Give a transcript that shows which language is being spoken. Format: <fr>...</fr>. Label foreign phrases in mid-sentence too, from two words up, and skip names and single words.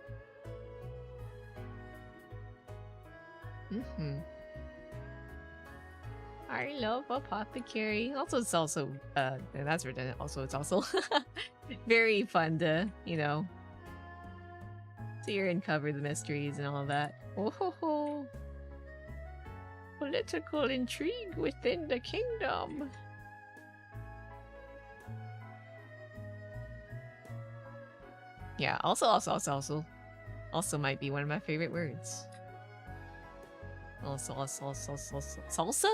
<en>I love Apothecary. Also, it's also, and that's redundant. Also, it's also very fun to, you know, see or uncover the mysteries and all of that. Oh ho ho. Political intrigue within the kingdom. Yeah, also might be one of my favorite words. Also, salsa?</en>